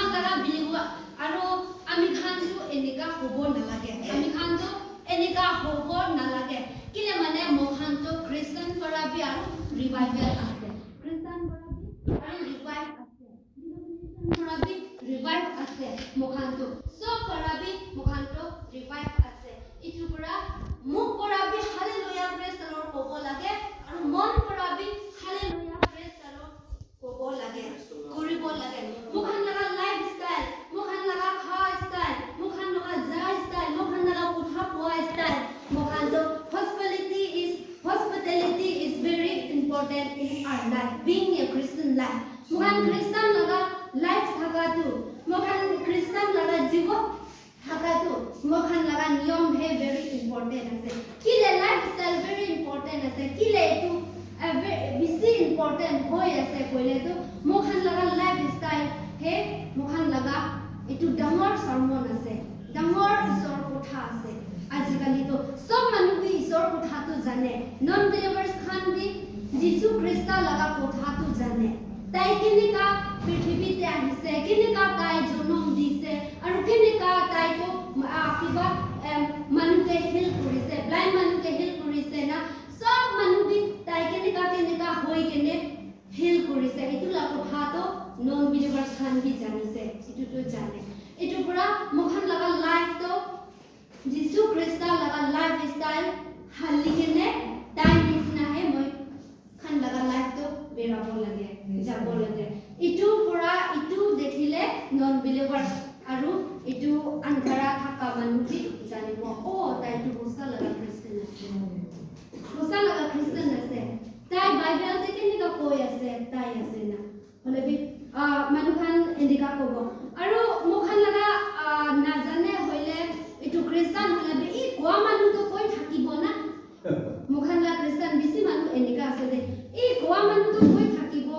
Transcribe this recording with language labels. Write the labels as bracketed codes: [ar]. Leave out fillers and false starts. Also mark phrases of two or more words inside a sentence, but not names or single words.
[nag] khan laga biliwa aru ami khan to enika hobo nalage ami khan to enika hobo nalage kile mane mo khan to christian para bi aru revival ase christian para bi aru revive ase denomination para bi revive ase mo khan to sob para bi mo khan to revive ase itu pura muk para bi [en] hallelujah praise the lord [nag] hobo lage aru mon para bi [en] hallelujah praise the lord [nag] hobo lage koribo lage mo khan laga lifestyle mo khan laga kha style mo khan laga ja style mo khan laga kotha poa style mo khan to [en] hospitality is very important in our life being a christian life [nag] mo khan christian laga life thaga tu mo khan christian laga jibo thaga tu mo khan laga niyom he [en] very important [nag] ase kile lifestyle [en] very important [nag] ase kile tu bisi important hoy ase koile tu mo khan laga lifestyle he mo khan laga itu dangor sermon ase dangor isor kotha ase ajikali to sob manu bi isor kotha tu jane [en] non believers [nag] khan bi jisu krista laga kotha tu jane tai kinika prithvi te ahise kinika tai jonom dise aru kinika tai to akiba manu ke heal korise blind manu ke heal korise na sob manu bi tai kinika hoi kene heal korise itu la kotha to [en] non believers [nag] khan bi janise itu to jane itu pura mokhan laga life to jisu krista laga lifestyle halli kene time isna he moi khan laga life to berabo lage jabo lage itu pura itu dekhile [en] non believers [nag] aru itu andhara thaka manu bi janibo o tai tu hosa laga christian ase tai bible te kenika koi ase tai ase na hole bi manu khan endika kobo aru mokhan laga najane hoile itu christian hole bi i koa manu to koi thakibo na mokhan la christian bisi manu endika ase de i koa manu to koi thakibo